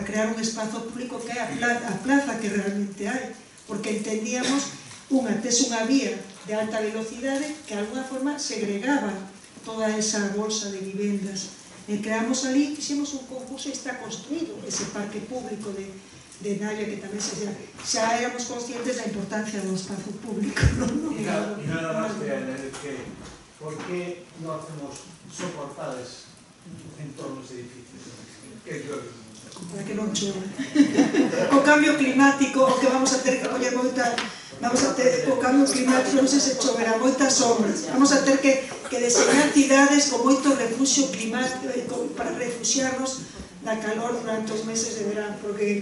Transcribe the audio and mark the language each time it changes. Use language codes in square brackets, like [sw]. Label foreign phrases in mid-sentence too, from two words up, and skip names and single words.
[gl] crear un espazo público que é a plaza que realmente hai, porque entendíamos tes unha vía de alta velocidade que de alguna forma segregaba toda esa bolsa de vivendas, e creamos ali, fixemos un concurso e está construído ese parque público de Navia, que tamén xa éramos conscientes da importancia do espazo público. [es] Y nada más que ¿por qué no hacemos soportales en todos los edificios? [gl] Para que non chova. O cambio climático, o que vamos a ter que poñer moita... o cambio climático, non sei se choverá, moitas sombras. Vamos a ter que deseñar cidades con moito refugio climático para refugiarnos da calor durante os meses de verán, porque...